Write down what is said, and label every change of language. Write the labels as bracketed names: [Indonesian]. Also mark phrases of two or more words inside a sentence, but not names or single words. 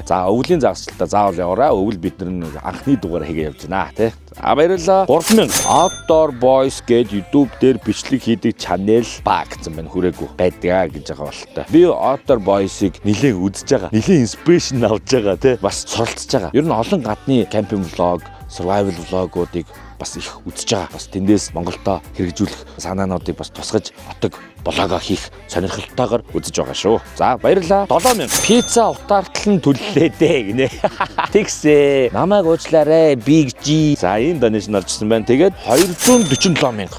[Mongolian] За өвлийн загасчлалтаа заавал яваарай. Өвөл бид нар анхны дугаар хийгээ явж байна тий. За баярлалаа. 3000 Outdoor Boys гээд YouTube дээр бичлэг хийдэг channel баг гэсэн байна. Хүрээгүй байдгаа гэж байгаа болтой. Би Outdoor Boys-ыг нэлээд үзэж байгаа. Нэлээд inspiration авж байгаа тий. Бас суралцж байгаа. Ер нь олон гадны [English] camping vlog, survival vlog- [Mongolian] уудыг бас их үзэж байгаа. Бас тэндээс Монголдо хэрэгжүүлэх санаануудыг бас тусгаж отог блогоо хийх сонирхолтойгоор үзэж байгаа шүү. За баярлалаа. 7000 пицца утаартал нь төллөө дээ гинэ. Тэгсээ. Намайг уучлаарай Big G. За энэ donation орчихсон байна. Тэгээд 247000.